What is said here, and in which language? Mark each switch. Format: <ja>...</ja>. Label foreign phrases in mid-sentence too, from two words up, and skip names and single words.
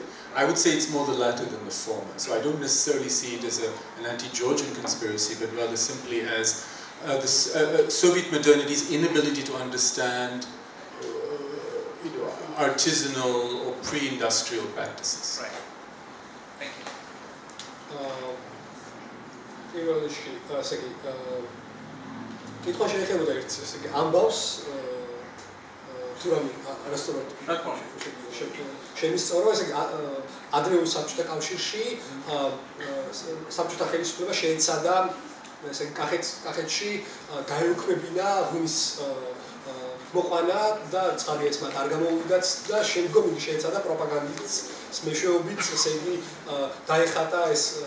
<en>I would say it's more the latter than the former. So I don't necessarily see it as an anti-Georgian conspiracy, but rather simply as Soviet modernity's inability to understand artisanal or pre-industrial practices. Right. Thank you.</en> <ka>კითხვა შეიძლება ერთ ესე იგი ამბავს თუ რამე არასწორად შემისწორო ესე იგი ადრეულ საბჭოთა კავშირში საბჭოთა ხელისუფლება შეეცადა ესე იგი კახეთში გაეუქმებინა ღვინის მოყვანა და ცხადია ეს მათ არ გამოუვიდათ და შემდგომ იგი შეეცადა პროპაგანდის მეშვეობით ესე იგი დაეხატა ეს</ka>